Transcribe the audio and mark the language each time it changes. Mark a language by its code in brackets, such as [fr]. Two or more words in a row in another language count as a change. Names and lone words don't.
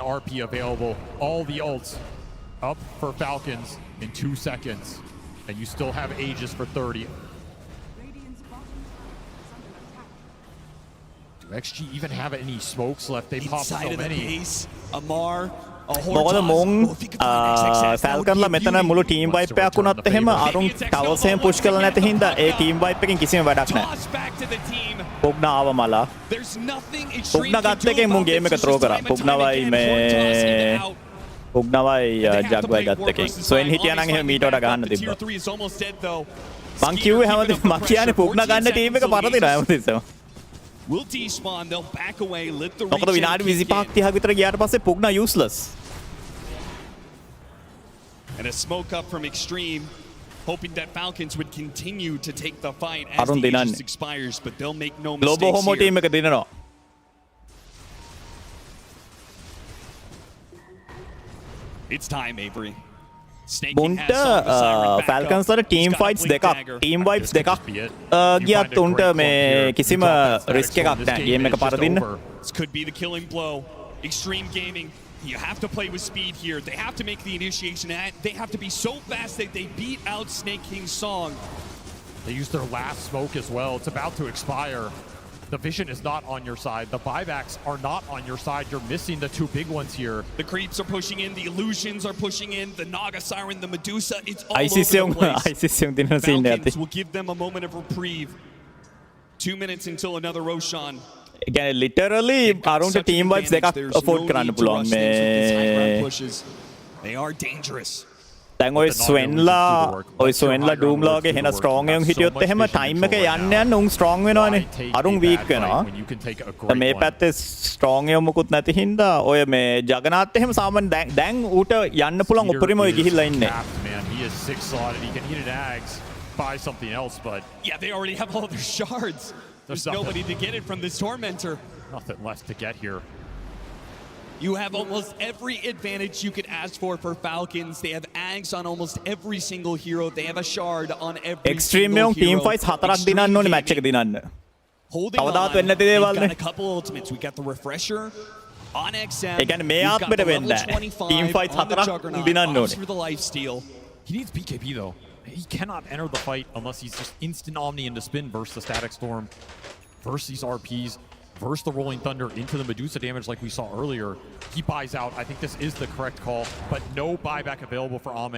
[en] RP available. All the ults up for Falcons in 2 seconds. And you still have Aegis for 30. Do XG even have any smokes left? They pop so many. Amar. [si] මොකද මුන් ෆැල්කන්ලා මෙතන මුළු [en] team wipe [si] එකක් වුණත් එහෙම අරුන් ටවර්ස් එහෙම පුෂ් කරලා නැති හින්දා ඒ [en] team wipe [si] එකෙන් කිසිම වැඩක් නැහැ. පුග්නා ආව මලා. පුග්නා ගත්ත එකෙන් මුන් ගේම් එක ත්‍රෝ කරා. පුග්නාවයි මේ පුග්නාවයි ජග්වයි ගත්ත එකෙන්. සොයින් හිටියා නම් එහෙම මීට වඩා ගහන්න තිබ්බා. මං කිව්වේ හැමදේම මං කියන්නේ පුග්නා ගන්න ටීම් එක පරදිනවා හැමදේම. [en] Will despawn, they'll back away, let the [si] මොකද විනාඩි 25ක් 30ක් විතර ගියාට පස්සේ පුග්නා useless. [en] And a smoke up from Extreme, hoping that Falcons would continue to take the fight as Arun the Dinan. Aegis expires, but they'll make no Global mistakes Homo here. [si] team එක දිනනවා. [en] It's time, Avery. [si] මුන්ට ෆැල්කන්ස් වල [en] team fights [si] දෙකක් [en] team wipes [si] දෙකක් ගියත් උන්ට මේ කිසිම රිස්ක් එකක් නැහැ ගේම් එක පරදින්න. [en] This could be the killing blow. Extreme Gaming, you have to play with speed here. They have to make the initiation. They have to be so fast that they beat out Snake King's song. They used their last smoke as well. It's about to expire. The vision is not on your side. The buybacks are not on your side. You're missing the 2 big ones here. The creeps are pushing in. The illusions are pushing in. The Naga Siren, the Medusa. It's all ICC over the place. [si] ICC දින සීන් එකක්. [en] Falcons will give them a moment of reprieve. 2 minutes until another Roshan. [si] ඒ කියන්නේ literally අරුන්ට [en] team wipes [si] දෙකක් afford කරන්න පුළුවන් මේ. [en] They are dangerous. [si] දැන් ඔය ස්වෙන්ලා ඩූම්ලා වගේ හෙන ස්ට්‍රෝං එකක් හිටියොත් එහෙම ටයිම් එක යන්න යන්න උන් ස්ට්‍රෝං වෙනවනේ. අරුන් වීක් වෙනවා. මේ පැත්තේ ස්ට්‍රෝං එක මොකුත් නැති හින්දා ඔය මේ ජගනාත් එහෙම සාමාන්‍ය දැන් ඌට යන්න පුළුවන් උපරිම ඔය ගිහිල්ලා ඉන්නේ. [en] He is 6 slotted. He can eat an Ags, buy something else, but yeah, they already have all their shards. There's nobody to get it from this Tormentor. Nothing left to get here. You have almost every advantage you could ask for Falcons. They have Ags on almost every single hero. They have a shard on every Extreme single hero. team fights [si] 4ක් දිනන්න ඕනේ මැච් එක දිනන්න. [en] Holding on. [si] කවදාවත් වෙන්නේ නැති [en] We've [si] දේවල් [en] got [si] නේ. [en] a couple ultimates. We got the refresher on XM. [si] ඒ කියන්නේ මේ ආත්මෙට වෙන්නේ නැහැ. [en] Team fights [si] 4ක් දිනන්න ඕනේ. [en] For the lifesteal. He needs BKB though. He cannot enter the fight unless he's just instant Omni into spin versus the Static Storm, versus these RPs, versus the Rolling Thunder into the Medusa damage like we saw earlier. He buys out. I think this is the correct call, but no buyback available for Ame.